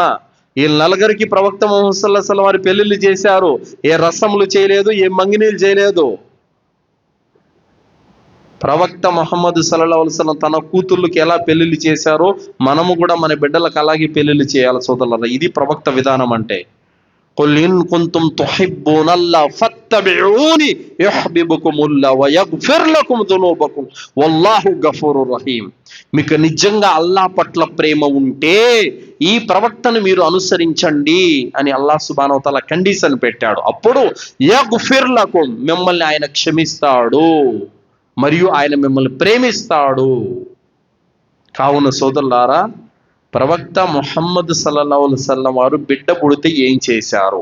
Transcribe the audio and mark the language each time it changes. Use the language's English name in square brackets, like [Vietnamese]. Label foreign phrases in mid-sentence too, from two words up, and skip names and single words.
[Telugu] ఈ 4కి ప్రవక్త ముహమ్మద్ [Arabic] صلى الله عليه وسلم [Telugu] వారి పెళ్లిళ్ళు చేశారు. ఏ రసములు చేయలేదు, ఏ మంగినీళ్ళు చేయలేదు. ప్రవక్త ముహమ్మద్ [Arabic] صلى الله عليه وسلم [Telugu] తన కూతుళ్ళకి ఎలా పెళ్లిళ్ళు చేశారో మనము కూడా మన బిడ్డలకు అలాగే పెళ్లిళ్ళు చేయాలి సోదరులారా. ఇది ప్రవక్త విధానం అంటే. [Arabic] قل إن كنتم تحبون الله فاتبعوني يحببكم الله ويغفر لكم ذنوبكم والله غفور رحيم. [Telugu] మీకు నిజంగా అల్లాహ్ పట్ల ప్రేమ ఉంటే ఈ ప్రవక్తను మీరు అనుసరించండి అని అల్లాహ్ [Arabic] سبحانه وتعالى [Telugu] కండిషన్ పెట్టాడు. అప్పుడు [Arabic] يغفر لكم, [Telugu] మిమ్మల్ని ఆయన క్షమిస్తాడు మరియు ఆయన మిమ్మల్ని ప్రేమిస్తాడు. కావున సోదరులారా, ప్రవక్త ముహమ్మద్ [Arabic] صلى الله عليه وسلم [Telugu] వారు బిడ్డ పుడితే ఏం చేశారు?